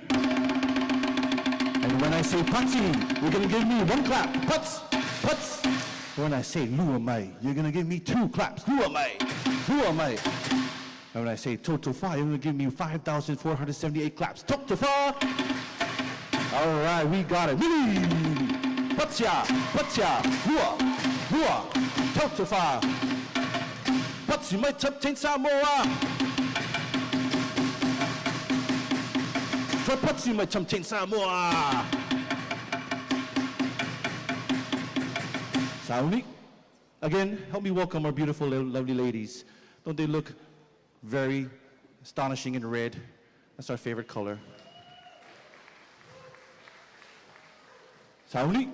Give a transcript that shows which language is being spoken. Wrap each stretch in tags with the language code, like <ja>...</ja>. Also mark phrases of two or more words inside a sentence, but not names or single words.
<en>And when I say pati, you're gonna give me 1 clap.</en> <sm>Putz! Putz!</sm> <en>When I say luamai, you're gonna give me 2 claps.</en> <sm>Luamai! Luamai!</sm> <en>And when I say totofa, you're gonna give me 5,478 claps. Totofa! All right, we got it. Mili!</en> <sm>Patsya! Patsya! Lua! Lua! Totofa! Patsi mai Tongan Samoa! Patsi mai Tongan Samoa! Sauni.</sm> <en>Again, help me welcome our beautiful, lovely ladies. Don't they look very astonishing in red? That's our favorite color. Sauni.</en>